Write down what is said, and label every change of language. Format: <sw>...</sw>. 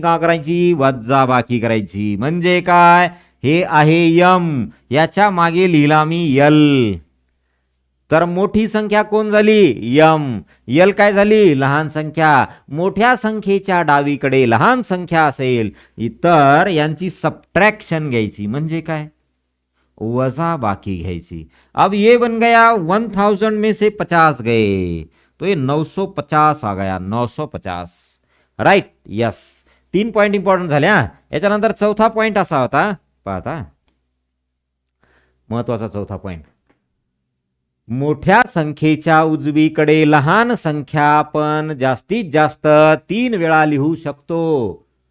<mr>का करायची, वजाबाकी करायची. म्हणजे काय, हे आहे यम, याच्या मागे लिहिला मी यल, तर मोठी संख्या कोण झाली यम, यल काय झाली लहान संख्या. मोठ्या संख्येच्या डावीकडे लहान संख्या असेल तर यांची सबट्रॅक्शन घ्यायची, म्हणजे काय वजा बाकी घ्यायची.</mr> <hi>अब ये बन गया 1000 में से 50 गए तो ये 950 आ गया, 950, राईट.</hi> <mr>यस. 3 पॉइंट इंपॉर्टंट झाले. याच्यानंतर चौथा पॉइंट असा होता, पाहता महत्वाचा चौथा पॉइंट, मोठ्या संख्येच्या उजवीकडे लहान संख्या आपण जास्तीत जास्त 3 वेळा लिहू शकतो.</mr>